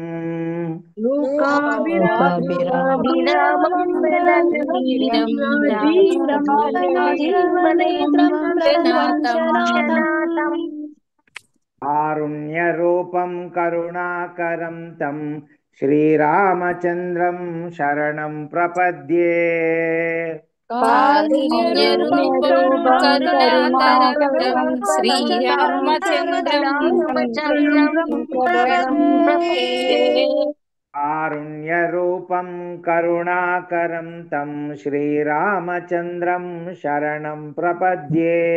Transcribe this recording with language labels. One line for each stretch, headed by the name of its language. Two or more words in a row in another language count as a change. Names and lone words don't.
Sanskrit: कारुण्यरूपं करुणाकरं तं श्रीरामचन्द्रं शरणं प्रपद्ये కారుణ్యరూపం కరుణాకరం శ్రీరామచంద్రం कारुण्यरूपं करुणाकरं तं श्रीरामचन्द्रं शरणं प्रपद्ये